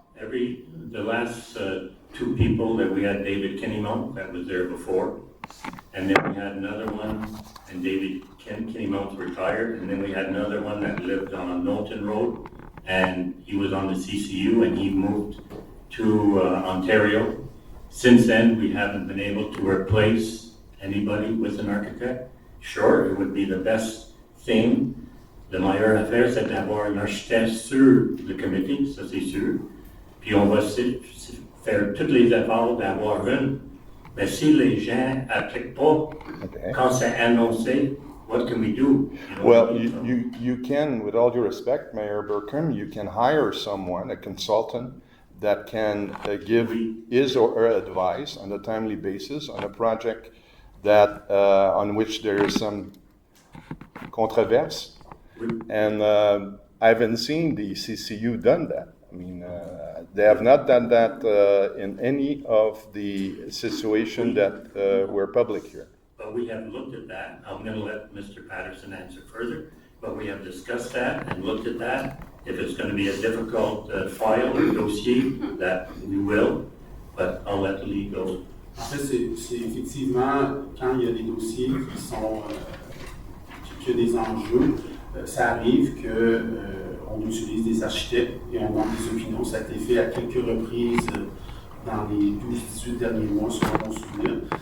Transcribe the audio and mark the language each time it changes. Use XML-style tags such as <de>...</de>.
<en>The last two people that we had, David Kinnymount, that was there before, and then we had another one, and David Kinnymount's retired, and then we had another one that lived on Knowlton Road, and he was on the CCU, and he moved to Ontario. Since then, we haven't been able to replace anybody with an architect. Sure, it would be the best thing.</en> <fr>La meilleure affaire, c'est d'avoir un architecte sur le comité, ça c'est sûr. Puis on va faire tous les efforts d'avoir une. Mais si les gens n'appliquent pas, quand c'est annoncé,</fr> <en>what can we do? Well, you can, with all due respect, Mayor Burkham, you can hire someone, a consultant, that can give his or her advice on a timely basis on a project that on which there is some controversy. And I haven't seen the CCU done that. I mean, they have not done that in any of the situations that were public here. But we have looked at that. I'm going to let Mr. Patterson answer further. But we have discussed that and looked at that. If it's going to be a difficult file or dossier, that we will. But I'll let Lee go.</en> <fr>En fait, c'est effectivement quand il y a des dossiers qui sont qui ont des enjeux, ça arrive qu'on utilise des architectes et on demande des opinions. Ça a été fait à quelques reprises dans les 12-18 derniers mois, selon mon souvenir.</fr>